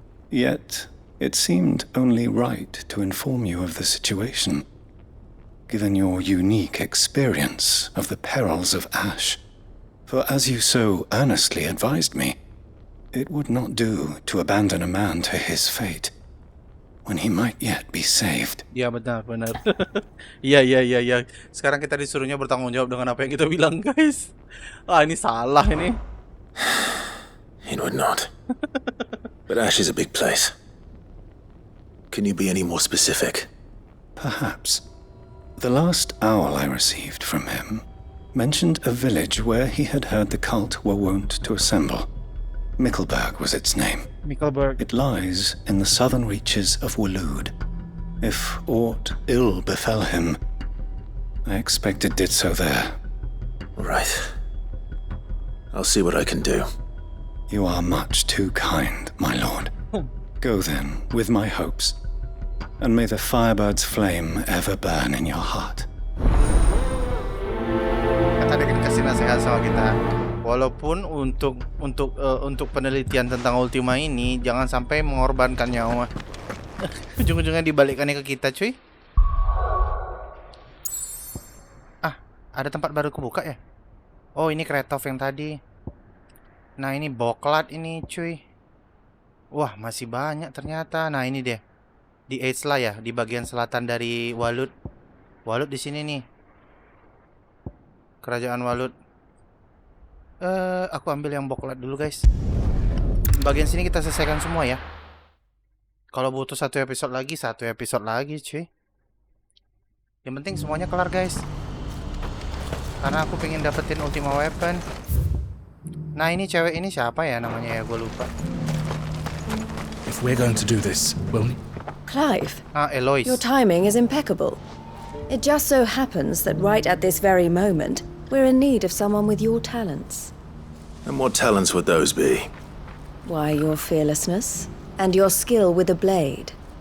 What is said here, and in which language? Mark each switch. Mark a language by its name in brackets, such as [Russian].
[English] Yet, it seemed only right to inform you of the situation, given your unique experience of the perils of Ash. For as you so earnestly advised me, it would not do to abandon a man to his fate, when he might yet be saved. [Indonesian] Iya benar. Iya. Sekarang kita disuruhnya bertanggung jawab dengan apa yang kita bilang, guys. Ini salah ini. [English] It would not. But Ash is a big place. Can you be any more specific? Perhaps. The last owl I received from him mentioned a village where he had heard the cult were wont to assemble. Mickelberg was its name. Mickelberg. It lies in the southern reaches of Waloed. If aught ill befell him, I expect it did so there. Right. I'll see what I can do. You are much too kind, my lord. Go then, with my hopes, and may the Firebird's flame ever burn in your heart. [Indonesian] Kan tadi kan kasih nasihat sama kita. Walaupun untuk penelitian tentang Ultima ini jangan sampai mengorbankan nyawa. Ujung-ujungnya dibalikkannya ke kita, cuy. Ada tempat baru kebuka ya? Oh, ini Kretov yang tadi. Nah, ini Boklat ini, cuy. Wah, masih banyak ternyata. Nah, ini dia. Di Eidsla ya, di bagian selatan dari Waloed. Waloed di sini nih. Kerajaan Walut. Aku ambil yang boklat dulu guys. Bagian sini kita selesaikan semua ya. Kalau butuh satu episode lagi cuy. Yang penting semuanya kelar guys. Karena aku pengen dapetin ultima weapon. Nah ini cewek ini siapa ya namanya ya, gue lupa. [English] If we're going to do this, will we? Clive, Eloise. your timing is impeccable. It just so happens that right at this very moment, we're in need of someone with your talents. And what talents would those be? Why, your fearlessness and your skill with a blade.